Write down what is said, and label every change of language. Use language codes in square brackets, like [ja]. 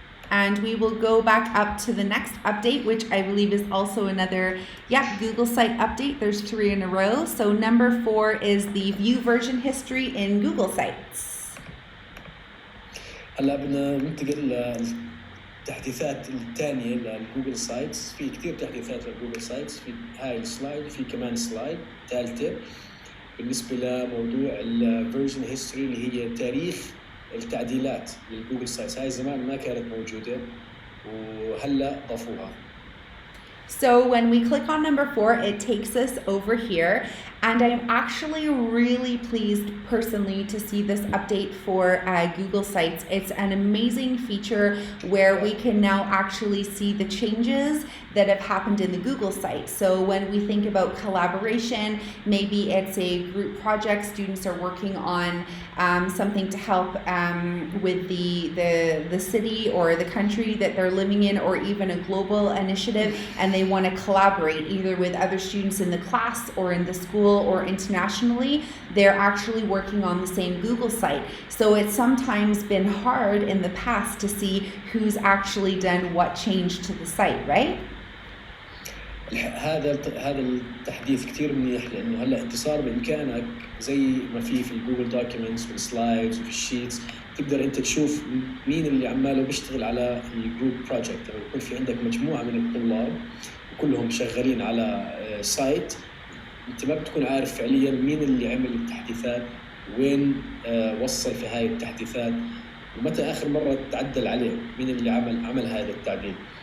[en] And we will go back up to the next update, which I believe is also another, Google site update. There's 3 in a row. So number 4 is the view version history in Google Sites. [ar] هلا بدنا ننتقل للتحديثات الثانية للجوجل سايتس. في كثير تحديثات للجوجل سايتس، في هاي السلايد، في كمان سلايد ثالثة بالنسبة لموضوع الفيرجن هيستوري اللي هي تاريخ التعديلات للجوجل سايتس. هاي زمان ما كانت موجودة وهلا ضافوها. [en] So when we click on number 4, it takes us over here, and I'm actually really pleased personally to see this update for Google Sites. It's an amazing feature where we can now actually see the changes that have happened in the Google site. So when we think about collaboration, maybe it's a group project, students are working on something to help with the city or the country that they're living in, or even a global initiative, and they want to collaborate either with other students in the class or in the school or internationally. They're actually working on the same Google site. So it's sometimes been hard in the past to see who's actually done what change to the site, right? [ar] هذا التحديث كتير منيح، لأنه هلا أنت صار بإمكانك زي ما في الجوجل دوكيومنتس والسلايدز وفي الشيتس، تقدر أنت تشوف مين اللي عماله بيشتغل على الجروب بروجكت. لما يكون في عندك مجموعة من الطلاب وكلهم شغالين على سايت، أنت ما بتكون عارف فعليا مين اللي عمل التحديثات، وين وصل في هاي التحديثات، ومتى آخر مرة تعدل عليه، مين اللي عمل هذا التعديل.